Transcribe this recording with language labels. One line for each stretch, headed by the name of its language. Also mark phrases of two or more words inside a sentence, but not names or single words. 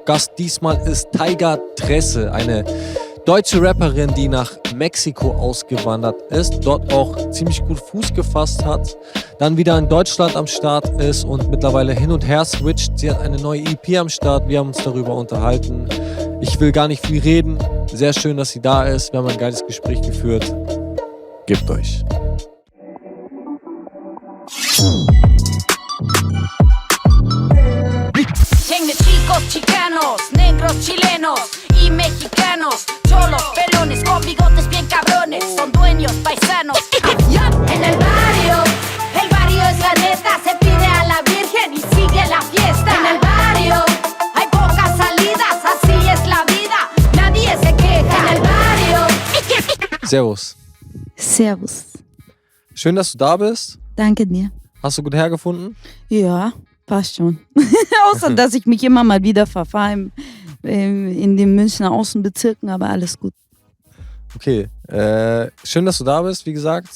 German: Gast diesmal ist Taiga Tresse, eine deutsche Rapperin, die nach Mexiko ausgewandert ist, dort auch ziemlich gut Fuß gefasst hat, dann wieder in Deutschland am Start ist und mittlerweile hin und her switcht. Sie hat eine neue EP am Start, wir haben uns darüber unterhalten. Ich will gar nicht viel reden, sehr schön, dass sie da ist, wir haben ein geiles Gespräch geführt. Gebt euch.
Spanish: Tengo chicos chicanos, negros chilenos y mexicanos, cholos, pelones, con bigotes bien cabrones, son dueños, paisanos. En el barrio es la neta, se pide a la virgen y sigue la fiesta. En el barrio hay pocas salidas, así es la vida, nadie se queja. En el barrio.
German: Servus. Servus. Schön, dass du da bist. Danke dir. Hast du gut hergefunden? Ja, passt schon. Außer, dass ich mich immer mal wieder verfahre in den Münchner Außenbezirken, aber alles gut. Okay, schön, dass du da bist, wie gesagt.